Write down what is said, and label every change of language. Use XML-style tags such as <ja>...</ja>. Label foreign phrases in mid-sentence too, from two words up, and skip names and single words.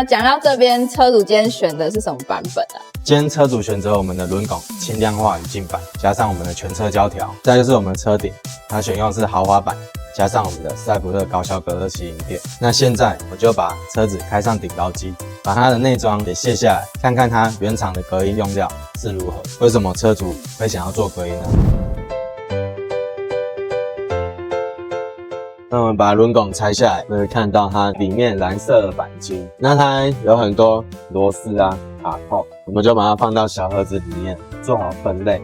<zh>講到這邊，車主今天選的是什麼版本啊？今天車主選擇我們的輪拱輕量化語境版，加上我們的全車膠條，再就是我們的車頂，它選用的是豪華版，加上我們的賽普勒高效隔熱吸音墊。那現在我就把車子開上頂高機，把它的內裝給卸下來，看看它原厂的隔音用料是如何。為什麼車主會想要做隔音呢？那我們把輪拱拆下來，可以看到它裡面藍色的鈑金。那它有很多螺絲啊、卡扣，我們就把它放到小盒子裡面，做好分類。</zh>